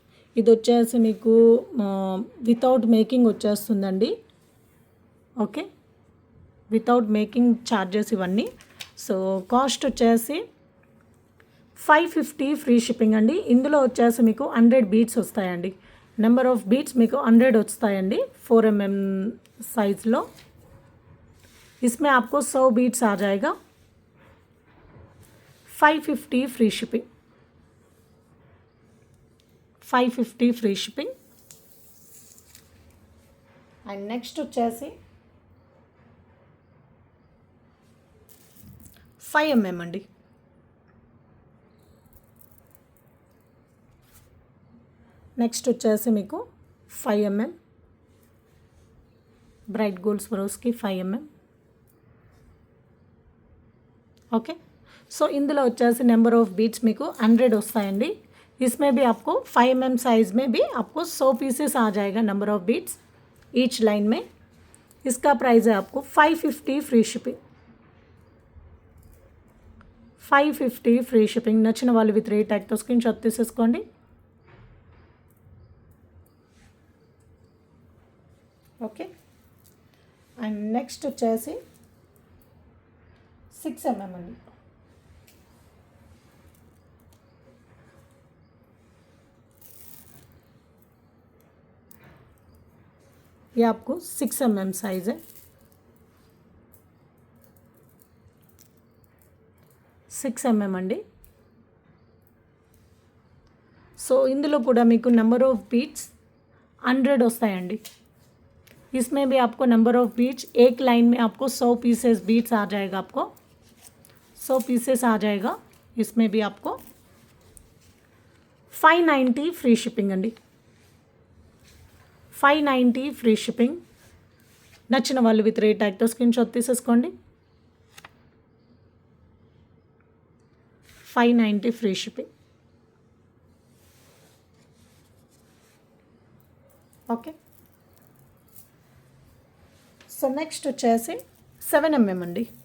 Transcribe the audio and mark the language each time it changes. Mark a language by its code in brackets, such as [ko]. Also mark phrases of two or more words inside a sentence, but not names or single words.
[te] ఇది వచ్చేసి మీకు వితౌట్ మేకింగ్ వచ్చేస్తుందండి. ఓకే, [en] without making charges [te] ఇవన్నీ. సో కాస్ట్ వచ్చేసి 550 [en] free shipping [te] అండి. ఇందులో వచ్చేసి మీకు 100 బీట్స్ వస్తాయండి. [en] number of beats [te] మీకు 100 వస్తాయండి 4 mm साइज़ लो. [hi] इसमें आपको 100 बीट्स आ जाएगा. [en] 550 free shipping, 550 free shipping. [te] అండ్ నెక్స్ట్ వచ్చేసి 5 mm అండి. నెక్స్ట్ వచ్చేసి మీకు 5 mm బ్రైట్ గోల్డ్ స్వరోస్కి 5 mm. ఓకే, సో ఇందులో వచ్చేసి నెంబర్ ఆఫ్ బీट्स మీకు 100 వస్తాయండి. [hi] इसमें भी आपको 5 mm साइज़ में भी आपको 100 पीसेस आ जाएगा नंबर ऑफ बीट्स ईच लाइन में. इसका प्राइस है आपको 550 फ्री शिपिंग, [en] 550 free shipping. [te] నచ్చిన వాళ్ళు విత్ రేట్ ట్యాగ్తో స్క్రీన్ షాట్ తీసేసుకోండి. ఓకే, అండ్ నెక్స్ట్ వచ్చేసి 6 mm అండి. [hi] ये आपको 6 mm साइज़ है. [te] 6 mm అండి. సో ఇందులో కూడా మీకు నెంబర్ ఆఫ్ బీట్స్ 100 వస్తాయండి. [hi] इसमें भी आपको नंबर ऑफ बीट्स एक लाइन में आपको 100 पीसेस बीट्स आ जाएगा, आपको 100 पीसेस आ जाएगा. इसमें भी आपको 590 [en] free shipping [hi] అండి. [en] 590 free shipping. [te] నచ్చిన వాళ్ళు విత్ రేట్ ట్యాగ్తో స్క్రీన్ షాట్ తీసేసుకోండి. [en] 590 free shipping. [te] ఓకే, సో నెక్స్ట్ వచ్చేసి 7 mm అండి.